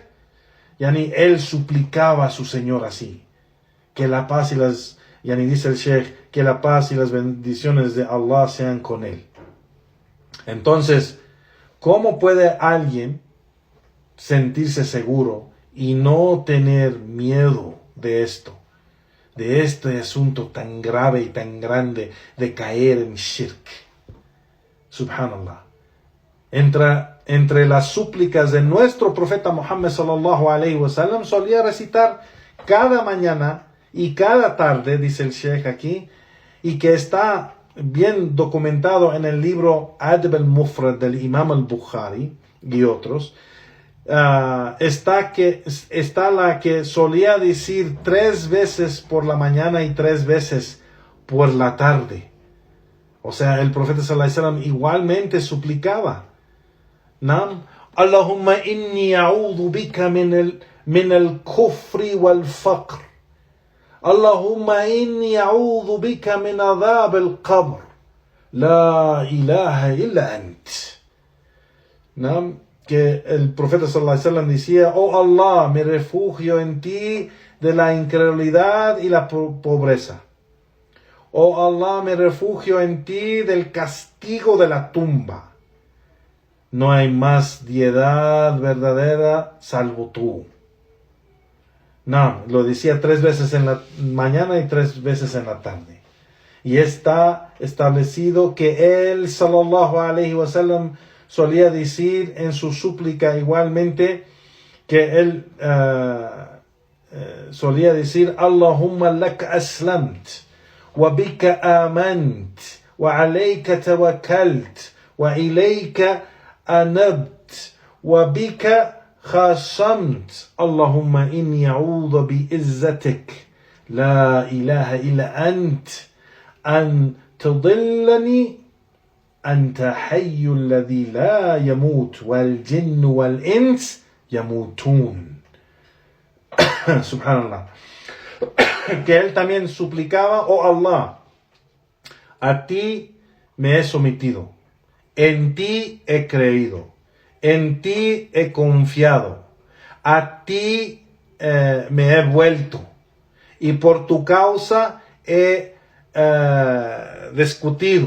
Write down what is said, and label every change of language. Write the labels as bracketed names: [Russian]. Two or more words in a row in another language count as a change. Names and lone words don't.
[Spanish] Él suplicaba a su Señor así, que la paz dice el Sheikh, que la paz y las bendiciones de Allah sean con él. Entonces, ¿cómo puede alguien sentirse seguro y no tener miedo de esto, de este asunto tan grave y tan grande de caer en shirk? Subhanallah. Entre las súplicas de nuestro profeta Muhammad [Arabic] صلى الله عليه وسلم, [Spanish] solía recitar cada mañana y cada tarde, dice el Sheikh aquí, y que está bien documentado en el libro Adab al-Mufrad del Imam al-Bukhari y otros. Está la que solía decir 3 veces por la mañana y 3 veces por la tarde. O sea, el profeta [Arabic] صلى الله عليه وسلم [Spanish] igualmente suplicaba. [Arabic] نعم اللهم إني أعوذ بك من الكفر والفقر اللهم إني أعوذ بك من عذاب القبر لا إله إلا أنت. [Spanish] ¿No? Que el profeta [Arabic] صلى الله عليه وسلم [Spanish] decía: oh Allah, me refugio en ti de la incredulidad y la pobreza. Oh Allah, me refugio en ti del castigo de la tumba. No hay más deidad verdadera salvo tú. No, lo decía 3 veces en la mañana y 3 veces en la tarde. Y está establecido que él, [Arabic] صلى الله عليه وسلم, [Spanish] solía decir en su súplica igualmente, que él solía decir: [Arabic] اللهم لك أسلمت وبك آمنت وعليك توكلت وإليك أنبت وبك خاصمت اللهم إني أعوذ بعزتك لا إله إلا أنت أن تضلني أنت حي الذي لا يموت والجن والإنس يموتون. [Spanish] Subhanallah. Que él también suplicaba: oh Allah, a ti me he sometido, en ti he creído, en ti he confiado, a ti me he vuelto, y por tu causa he discutido.